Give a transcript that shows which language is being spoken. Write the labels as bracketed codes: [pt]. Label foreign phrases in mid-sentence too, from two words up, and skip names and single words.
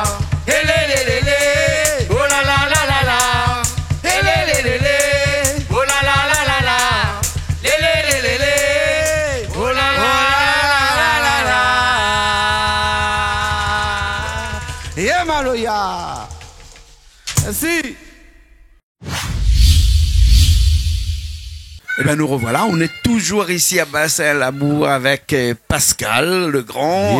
[fr] Yélélélélé, oh la la la la la. Yélélélélé, oh la la la la la. Yélélélélé, oh la la la la la. Yeah, Maloya. Merci. Eh bien, nous revoilà. On est toujours ici à Bassin-Labour avec Pascal, le grand.